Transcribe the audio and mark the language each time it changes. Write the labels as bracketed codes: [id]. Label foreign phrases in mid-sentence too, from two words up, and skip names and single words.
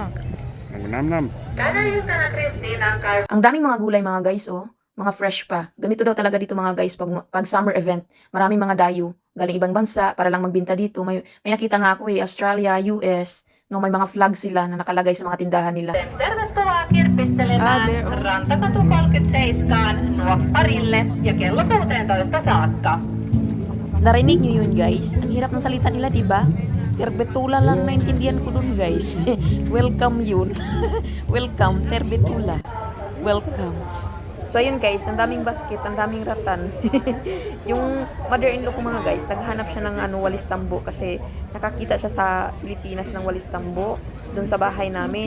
[tl] Nam-nam. Ang daming mga gulay mga guys, oh. Mga fresh pa. Ganito daw talaga dito mga guys pag summer event. Maraming mga dayo galing ibang bansa para lang magbenta dito. May nakita nga ako Australia, US, no, may mga flag sila na nakalagay sa mga tindahan nila. [fi] Tervetuloa kirpistelemään Rantakatu 37 Nuopparille ja kello 16 saakka. [tl] Narinig nyo yun guys? Ang hirap ng salita nila, diba? Terbetula lang naintindihan ko dun guys. Welcome yun. Welcome, terbetula. Welcome. So ayun guys, ang daming basket, ang daming ratan. Yung mother-in-law ko mga guys, naghanap siya ng walis tambo kasi nakakita siya sa Pilipinas ng walis tambo doon sa bahay namin.